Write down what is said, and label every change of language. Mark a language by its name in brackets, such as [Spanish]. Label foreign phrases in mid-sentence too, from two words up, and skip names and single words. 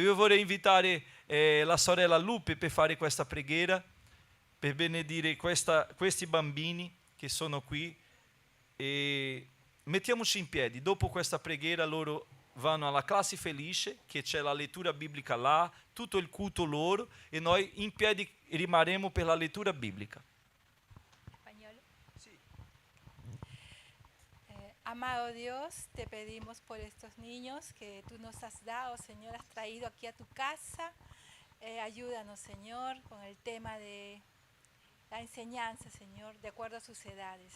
[Italian] Io vorrei invitare la sorella Lupe per fare questa preghiera, per benedire questi bambini che sono qui. E mettiamoci in piedi. Dopo questa preghiera loro vanno alla classe felice, che c'è la lettura biblica là, tutto il culto loro, e noi in piedi rimarremo per la lettura biblica. [Spanish] Español. Sí. Amado Dios, te pedimos por estos niños que tú nos has dado, Señor, has traído aquí a tu casa. Ayúdanos, Señor, con el tema de la enseñanza, Señor, de acuerdo a sus edades.